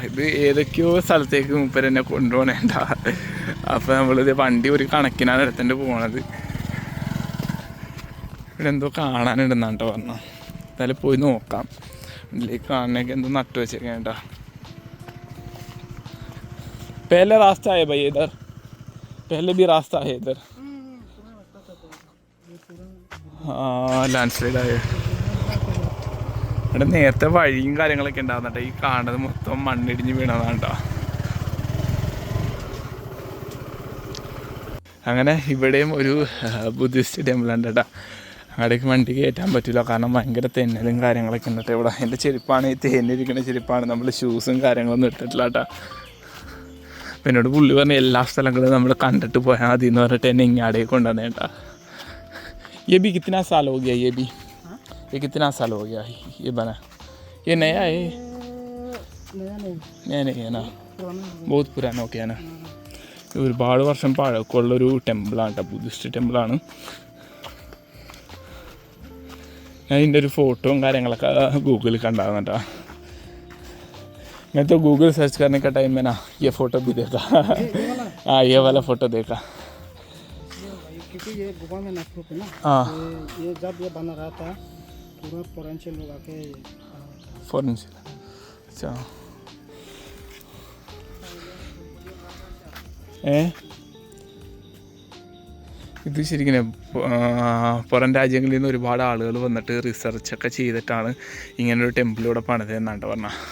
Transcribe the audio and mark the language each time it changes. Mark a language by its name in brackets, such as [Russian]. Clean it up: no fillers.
[Malayalam] ഇത് ഏതൊക്കെയോ സ്ഥലത്തേക്ക് മൂപ്പര് എന്നെ കൊണ്ടുപോകണേണ്ട. അപ്പോൾ നമ്മളിത് വണ്ടി ഒരു കണക്കിനാണ് എടുത്തിട്ട് പോണത്. ഇവിടെ എന്തോ കാണാനുണ്ടെന്നാണ് കേട്ടോ പറഞ്ഞാൽ. എന്തായാലും പോയി നോക്കാം. ഇതിലേക്ക് കാണാനൊക്കെ എന്തോ നട്ടു വെച്ചേക്കേണ്ട. [Hindi] पहले रास्ता है भाई इधर, पहले भी रास्ता है इधर. [Malayalam] हाँ ലാൻഡ്സ്ലൈഡ് ആയ ഇവിടെ നേരത്തെ വഴിയും കാര്യങ്ങളൊക്കെ ഉണ്ടാകുന്ന കേട്ടോ. ഈ കാണുന്നത് മൊത്തം മണ്ണിടിഞ്ഞ് വീണതാണ് കേട്ടോ. അങ്ങനെ ഇവിടെയും ഒരു ബുദ്ധിസ്റ്റ് ടെമ്പിളുണ്ട് കേട്ടോ. അവിടേക്ക് വണ്ടി കയറ്റാൻ പറ്റില്ല കാരണം ഭയങ്കര തെന്നലും കാര്യങ്ങളൊക്കെ ഉണ്ട് കേട്ടോ. ഇവിടെ എൻ്റെ ചെരുപ്പാണ് ഈ തേന്നിരിക്കുന്ന ചെരുപ്പാണ്. നമ്മൾ ഷൂസും കാര്യങ്ങളൊന്നും ഇട്ടിട്ടില്ല കേട്ടോ. അപ്പം എന്നോട് പുള്ളി പറഞ്ഞ എല്ലാ സ്ഥലങ്ങളും നമ്മൾ കണ്ടിട്ട് പോയാൽ മതി എന്ന് പറഞ്ഞിട്ട് എന്നെ ഇങ്ങാടേക്ക് കൊണ്ടുവന്നേ കേട്ടോ. [Hindi] ये भी कितना साल हो गया? ये कितना साल हो गया ये बना? ये नया है? नया नहीं है ना, बहुत पुराना हो गया ना. [Malayalam] ഒരുപാട് വർഷം പഴക്കമുള്ളൊരു ടെമ്പിളാണ് കേട്ടോ. ബുദ്ധിസ്റ്റ് ടെമ്പിളാണ്. ഞാൻ ഇതിൻ്റെ ഒരു ഫോട്ടോയും കാര്യങ്ങളൊക്കെ ഗൂഗിളിൽ കണ്ടാകുന്ന കേട്ടോ. [Hindi] मैं तो गूगल सर्च करने का टाइम में ना ये फ़ोटो भी देखा. हाँ ये वाला फ़ोटो देखा. क्योंकि ये गुफा में नस्ल है ना. हाँ ये जब ये बना रहा था पूरा फॉरेंशियल लोग आके फॉरेंशियल. [Malayalam] अच्छा ഇത് ശരിക്കും പുറം രാജ്യങ്ങളിൽ നിന്ന് ഒരുപാട് ആളുകൾ വന്നിട്ട് റിസർച്ചൊക്കെ ചെയ്തിട്ടാണ് ഇങ്ങനൊരു ടെമ്പിൾ ഇവിടെ പണിതെന്നാണ് പറഞ്ഞാൽ.